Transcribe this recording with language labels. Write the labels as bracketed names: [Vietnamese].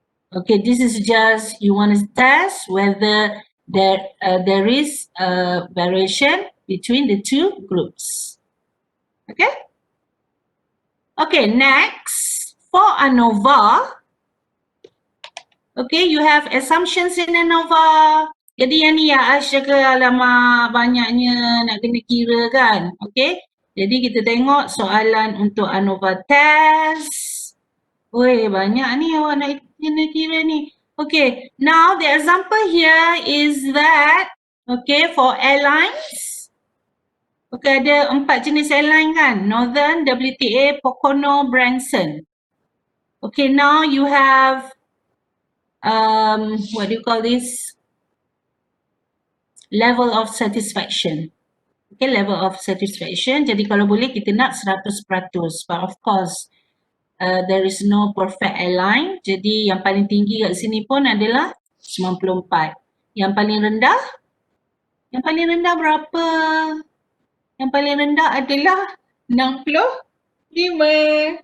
[English] Okay, this is just you want to test whether there is a variation between the two groups. Okay? Okay, next for ANOVA. Okay, you have assumptions in ANOVA. [Malay] Jadi yang ni ya Ash jaga alamak banyaknya nak kena kira kan. Okay, jadi kita tengok soalan untuk ANOVA test. Oi, banyak ni awak nak kena kira ni. Okay, [English] now the example here is that, okay, for airlines, [Malay] okay, ada 4 jenis airline kan? Northern, WTA, Pocono, Branson. [English] Okay, now you have, what do you call this? Level of satisfaction. Okay, level of satisfaction. [Malay] Jadi kalau boleh kita nak 100%. [English] But of course, there is no perfect airline. [Malay] Jadi yang paling tinggi kat sini pun adalah 94. Yang paling rendah? Yang paling rendah berapa? Yang paling rendah adalah 65.